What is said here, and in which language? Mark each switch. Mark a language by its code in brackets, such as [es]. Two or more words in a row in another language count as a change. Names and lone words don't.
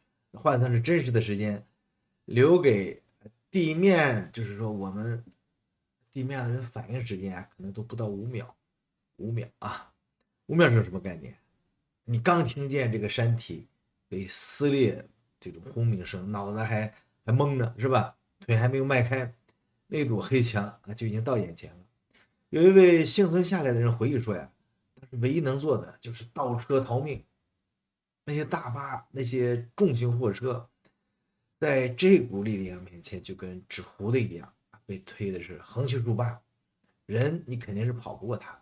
[zh] 換算是真實的時間，留給地面，就是說我們地面的人反應時间啊，可能都不到5秒，5秒啊，5秒是什麼概念？你剛聽見這個山體被撕裂這種轟鳴聲，腦子還懵着是吧？腿還沒有邁開，那堵黑牆啊就已經到眼前了。有一位幸存下來的人回憶說呀，但是唯一能做的就是倒車逃命。那些大巴、那些重型貨車，在這股力量面前就跟紙糊的一樣，被推的是橫七豎八，人你肯定是跑不過他。